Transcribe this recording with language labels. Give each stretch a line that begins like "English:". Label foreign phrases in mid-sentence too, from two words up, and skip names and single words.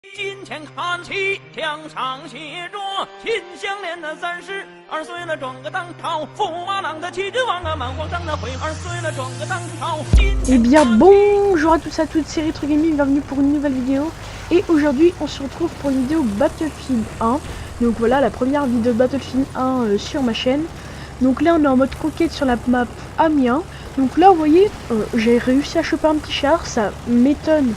Chinese: 金钱看齐，墙上写着“秦香莲的32岁了，装个当朝，驸马郎的齐君王啊，满皇上的会2岁了，装个当朝。”
French: Eh bien bonjour à tous et à toutes, c'est Retro Gaming, bienvenue pour une nouvelle vidéo. Et aujourd'hui on se retrouve pour une vidéo Battlefield 1. Donc voilà la première vidéo Battlefield 1 sur ma chaîne. Donc là on est en mode conquête sur la map Amiens. Donc là vous voyez j'ai réussi à choper un petit char, ça m'étonne.